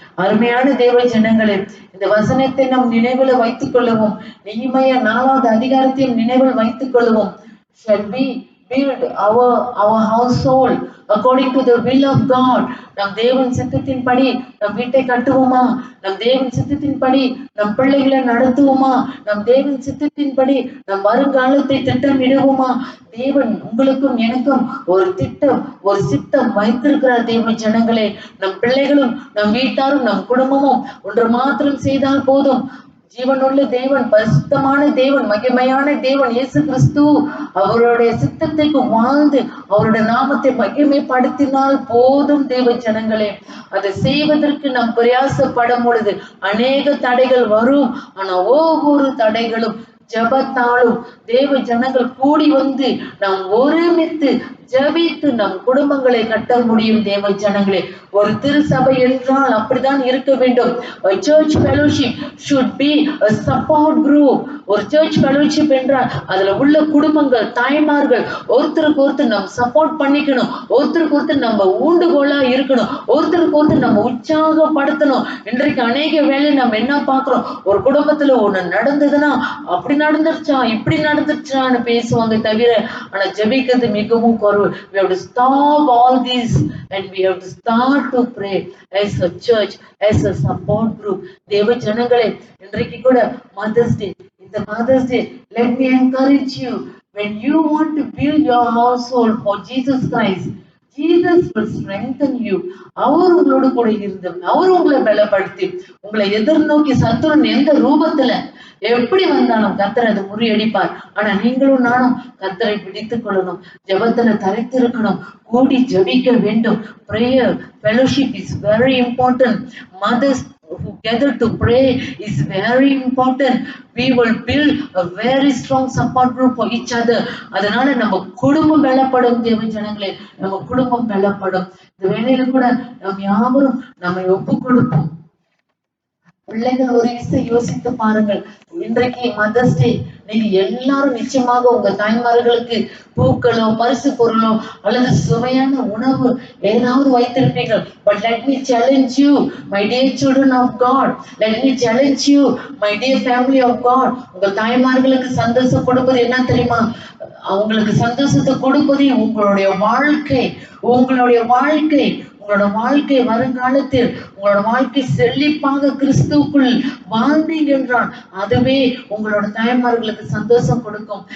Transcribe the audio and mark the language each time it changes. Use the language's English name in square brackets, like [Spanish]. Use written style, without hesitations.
[Tamil] அருமையான தேவ ஜனங்களே, இந்த வசனத்தை நம் நினைவுல வைத்துக் கொள்ளுவோம். நெகேமியா 4வது அதிகாரத்தையும் நினைவில் வைத்துக் கொள்ளுவோம். [English] Shall we build our household according to the will of God? [Tamil] நம் தேவன் சித்தத்தின்படி நம் வீட்டை கட்டுவோமா? நம் தேவன் சித்தத்தின்படி நம் பிள்ளைகளை நடத்துவோமா? நம் தேவன் சித்தத்தின்படி நம் வருங்காலத்தை திட்டமிடுவோமா? தேவன் உங்களுக்கும் எனக்கும் ஒரு திட்டம், ஒரு சித்தம் வைத்திருக்கிறார். தேவ ஜனங்களே, நம் பிள்ளைகளும் நம் வீட்டாரும் நம் குடும்பமும் ஒன்று மாத்திரம் செய்தால் போதும். ஜீவனுள்ள தேவன், பரிசுத்தமான தேவன், மகிமையான தேவன் இயேசு கிறிஸ்து அவருடைய சித்தத்துக்கு வாழ்ந்து அவருடைய நாமத்தை மகிமைப்படுத்தினால் போதும். தேவ ஜனங்களே, அதை செய்வதற்கு நாம் பிரயாசப்படும் பொழுது அநேக தடைகள் வரும். ஆனா ஒவ்வொரு தடைகளும் ஜபத்தாலும் தேவ ஜனங்கள் கூடி வந்து நாம் ஒருமித்து ஜபித்து நம் குடும்பங்களை கட்ட முடியும். தேவ ஜனங்களே, ஒரு திருசபை என்றால் அப்படித்தான் இருக்க வேண்டும். [English] A church fellowship should be a support group. [Tamil] ஒரு சர்ச் ஃபெலோஷிப் என்றால் அதுல உள்ள குடும்பங்கள், தாய்மார்கள் ஒருத்தருக்கு ஒருத்தர் நம்ம சப்போர்ட் பண்ணிக்கணும், ஒருத்தருக்கு ஒருத்தர் நம்ம ஊண்டுகோலா இருக்கணும், ஒருத்தருக்கு ஒருத்தர் நம்ம உற்சாகப்படுத்தணும். இன்றைக்கு அநேக வேலை நம்ம என்ன பார்க்கிறோம், ஒரு குடும்பத்துல ஒண்ணு நடந்ததுன்னா அப்படி நடந்துருச்சா இப்படி நடந்துருச்சான்னு பேசுவாங்க தவிர, ஆனா ஜெபிக்கிறது மிகவும் குறைவு. [English] We have to stop all this and we have to start to pray as a church, as a support group. [Tamil] தேவ ஜனங்களே, இன்றைக்கு கூட மதர்ஸ் டே. [English] இந்த Mother's Day, let me encourage you, when you want to build your household for Jesus Christ, Jesus will strengthen you. [Tamil] அவர் உங்களோடு கூட இருந்து அவர் உங்களை பலப்படுத்தி உங்களை எதிர்நோக்கி சத்துருன் எந்த ரூபத்துல எப்படி வந்தாலும் கர்த்தர் அதை முறியடிப்பார். ஆனா நீங்களும் நானும் கர்த்தரை பிடித்துக் கொள்ளணும், ஜெபத்துல தரித்திருக்கணும், கூடி ஜெபிக்க வேண்டும். [English] Prayer fellowship is very important. Mothers who gather to pray is very important. We will build a very strong support group for each other. [Tamil] அதனால நம்ம குடும்பம் பலப்படும். தேவ ஜனங்களே, நம்ம குடும்பம் பலப்படும். இந்த வேளையில கூட நாம் யாவரும் நம்மை ஒப்பு கொடுப்போம். பிள்ளைகள் ஒரு விஷயம் யோசித்து பாருங்கள். இன்றைக்கு மதர்ஸ் டே, நீங்க எல்லாரும் நிச்சயமாக உங்க தாய்மார்களுக்கு பூக்களோ பரிசு பொருளோ அல்லது சுவையான உணவு ஏதாவது வைத்திருப்பீர்கள். [English] But let me challenge you, my dear children of God, let me challenge you, my dear family of God. [Tamil] உங்கள் தாய்மார்களுக்கு சந்தோஷம் கொடுப்பது என்ன தெரியுமா? அவங்களுக்கு சந்தோஷத்தை கொடுப்பதே உங்களுடைய வாழ்க்கை. உங்களுடைய வாழ்க்கை உங்களோட வாழ்க்கை வருங்காலத்தில் உங்களோட வாழ்க்கை செழிப்பாக கிறிஸ்துவுக்குள் வாழ்ந்தீங்க என்றால் அதுவே உங்களோட தாய்மார்களுக்கு சந்தோஷம் கொடுக்கும்.